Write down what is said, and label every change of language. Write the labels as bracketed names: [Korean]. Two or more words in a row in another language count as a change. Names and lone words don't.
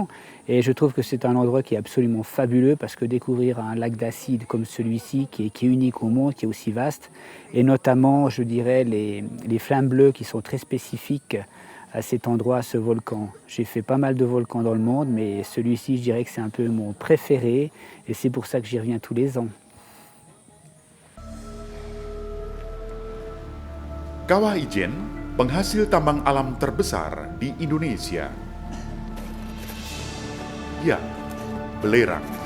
[French] Et je trouve que c'est un endroit qui est absolument fabuleux parce que découvrir un lac d'acide comme celui-ci, qui est unique au monde, qui est aussi vaste, et notamment, je dirais, les flammes bleues qui sont très spécifiques à cet endroit, à ce volcan. J'ai fait pas mal de volcans dans le monde, mais celui-ci, je dirais que c'est un peu mon préféré, et c'est pour ça que j'y reviens tous les ans. [Indonesian] Kawah Ijen, penghasil tambang alam terbesar di Indonesia. Ya, belerang.